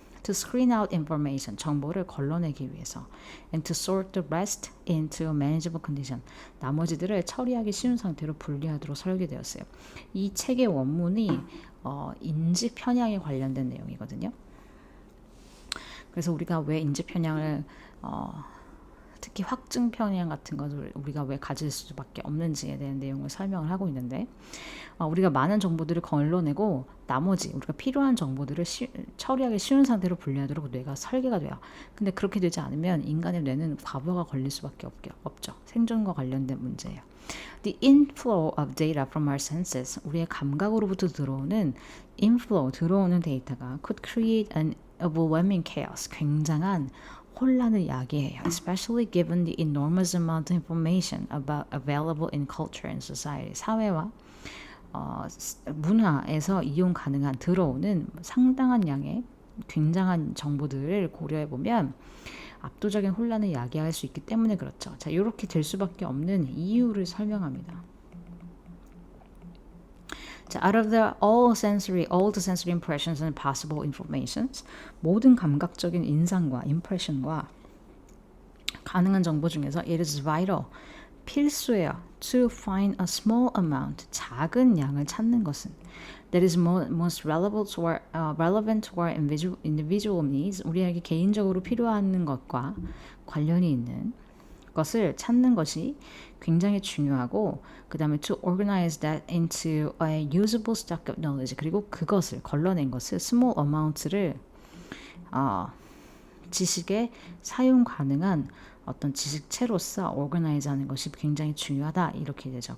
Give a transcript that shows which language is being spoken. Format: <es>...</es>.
<en>To screen out information,</en> <ko>정보를 걸러내기 위해서,</ko> <en>and to sort the rest into a manageable condition,</en> <ko>나머지들을 처리하기 쉬운 상태로 분리하도록 설계되었어요. 이 책의 원문이 인지 편향에 관련된 내용이거든요. 그래서 우리가 왜 인지 편향을 특히 확증 편향 같은 것을 우리가 왜 가질 수밖에 없는지에 대한 내용을 설명을 하고 있는데, 우리가 많은 정보들을 걸러내고 나머지 우리가 필요한 정보들을 처리하기 쉬운 상태로 분리하도록 뇌가 설계가 돼요. 근데 그렇게 되지 않으면 인간의 뇌는 과부하가 걸릴 수밖에 없죠. 생존과 관련된 문제예요.</ko> <en>The inflow of data from our senses,</en> <ko>우리의 감각으로부터 들어오는 들어오는 데이터가</ko> <en>could create an overwhelming chaos,</en> <ko>굉장한 혼란을 야기해요.</ko> <en>Especially given the enormous amount of information available in culture and society.</en> <ko>사회와 문화에서 이용 가능한 들어오는 상당한 양의 굉장한 정보들을 고려해 보면 압도적인 혼란을 야기할 수 있기 때문에 그렇죠. 자, 이렇게 될 수밖에 없는 이유를 설명합니다.</ko> <en>자, out of all the sensory impressions and possible informations,</en> <ko>모든 감각적인 인상과 impression과 가능한 정보 중에서</ko> <en>it is vital,</en> <ko>필수예요.</ko> <en>To find a small amount,</en> <ko>작은 양을 찾는 것은</ko> <en>that is most relevant to our individual needs,</en> <ko>우리에게 개인적으로 필요한 것과 관련이 있는 것을 찾는 것이 굉장히 중요하고, 그 다음에</ko> <en>to organize that into a usable stock of knowledge,</en> <ko>그리고 그것을 걸러낸 것을 small amount를 지식에 사용 가능한 어떤 지식체로서 organize 하는 것이 굉장히 중요하다, 이렇게 되죠.</ko>